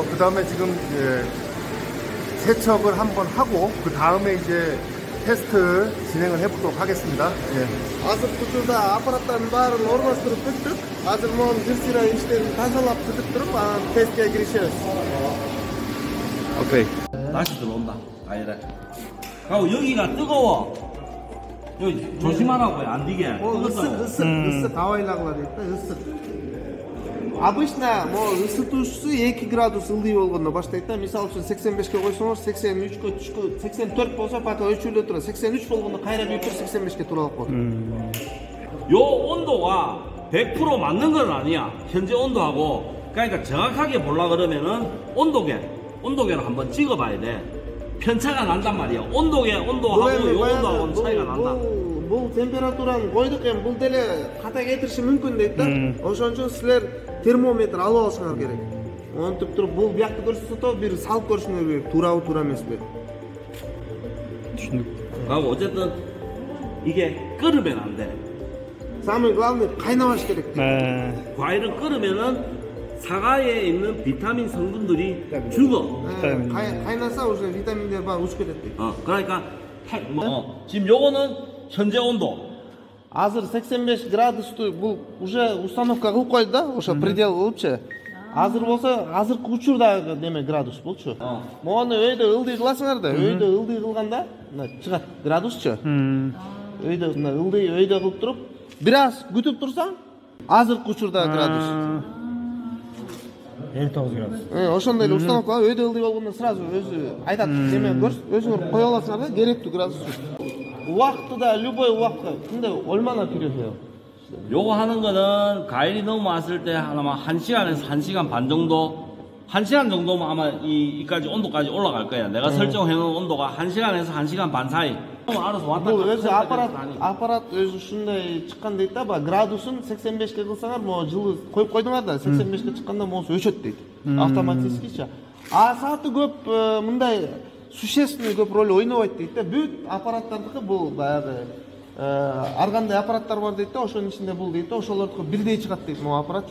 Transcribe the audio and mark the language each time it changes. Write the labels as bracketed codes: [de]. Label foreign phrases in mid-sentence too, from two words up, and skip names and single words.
[ko] 그 다음에 지금 세척을 한번 하고 그 다음에 이제 테스트 진행을 해보도록 하겠습니다. [ky] Азыр учурда аппараттардын баарын орноштуруп бүттүк. Азыр могу бир сыйра иштерин тазалап бүтүп туруп, анан тестке киришебиз. [ko] 오케이. 다시 들어온다. 아이래. 그리고 여기가 뜨거워. 여기 조심하라고요. 안 되게. [ky] Ысык абайлагыла дейт да, ысык. Обычно ысытуучусу 2 градус ылдый болгондо баштайт да. Мисалы үчүн 85ке койсоңуз 83ке түшкө, 84 болсо пока өчүрүлө турат. 83 болгондо кайра büyütүп 85ке туралып калат. [ko] 요 온도가 100% 맞는 건 아니야. 현재 온도하고. 그러니까 정확하게 보려 그러면은 온도계를 한번 찍어봐야 돼. 편차가 난단 말이야. 온도하고 요 온도하고는 차이가 난다. [ky] Бул температураны койдук, эми бул деле ката кетириши мүмкүн дейт да. Ошон үчүн силер термометр алып алышыңар керек. Онтип туруп бул биякты көрсөтөт, бир салып көрүшүңөр керек. Туурабы, туура эмеспи? Түшүндүк. [ko] 그리고 어쨌든 이게 끓으면 안 돼. [ru] Самое главное [ky] кайнабаш керек. [ko] 과일은 끓으면은 사과에 있는 비타민 성분들이 죽어. [ky] Кайнаса уже витаминдер бар учуп кетет дейт. [ko] 그러니까 지금 요거는 현재 온도. [ky] Азыр 85 градусту бул [ru] уже установка [ky] кылып койду да, ошо предел кылыпчы. Азыр болсо, азыркы учурдагы неме градус болчу. Мону өйдө ылдый кыласыңар да, өйдө ылдый кылганда чыгат градусчу. Өйдө ылдый өйдө кылып туруп, бир аз күтүп турсаң, азыркы учурдагы градус. 59 градус. Ошондой эле установка өйдө ылдый болгондо сразу өзү айтат, неме өзүңөр кое аласыңар да, керектүү градус. Убакытта любой убакытта [ko] 근데 얼마나 필요해요? 요거 하는 거는 과일이 너무 왔을 때 아마 1시간에서 1시간 반 정도 1시간 정도면 아마 이까지 온도까지 올라갈 거야. 내가 설정해 놓은 온도가 1시간에서 1시간 반 사이. 알아서 왔다 [ky] бул өзү аппарат өзү ушундай чыккан дейт да, градусун 85ке кылсаңар, могу жылы коюп койдуңар да, 85ке чыкканда могу өчөт дейт. Автоматически. А сааты көп мындай существенный көп роль ойнобойт дейт да. Бүт аппараттардыкы бул баягы ар кандай аппараттар бар дейт да, ошонун ичинде бул дейт да, ошолордуку бирдей чыгат дейт могу аппарат.